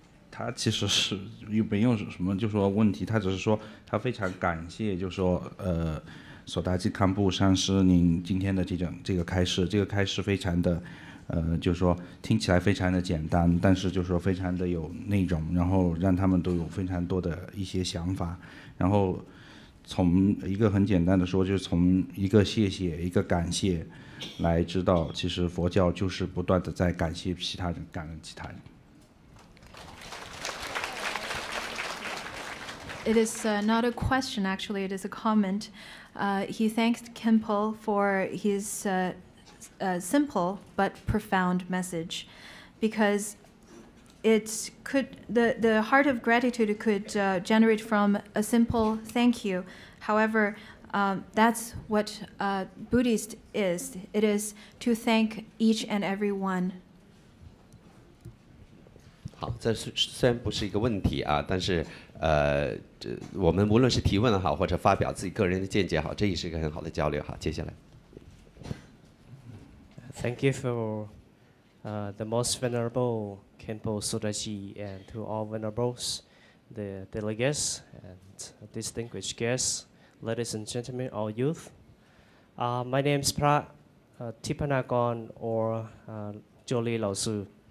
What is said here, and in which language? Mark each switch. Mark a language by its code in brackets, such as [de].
[zh] 他其实是又没有什么就说问题，他只是说他非常感谢，就说索达基堪布上师您今天的这个开示，这个开示非常的就是说听起来非常的简单，但是就是说非常的有内容，然后让他们都有非常多的一些想法，然后从一个很简单的说，就是从一个谢谢一个感谢来知道，其实佛教就是不断的在感谢其他人，感恩其他人。 [en] It is not a question, actually, it is a comment. He thanked Khenpo for his simple but profound message, because the heart of gratitude could generate from a simple thank you. However, that's what Buddhist is. It is to thank each and every one. [zh] 好，这虽然不是一个问题啊，但是我们无论是提问好，或者发表自己个人的见解好，这也是一个很好的交流。好，接下来。 [en] Thank you for the most venerable Khenpo Sodaji and to all venerables, the delegates and distinguished guests, ladies and gentlemen, all youth. My name is Pra Tipanagon or Jolie Lao Su.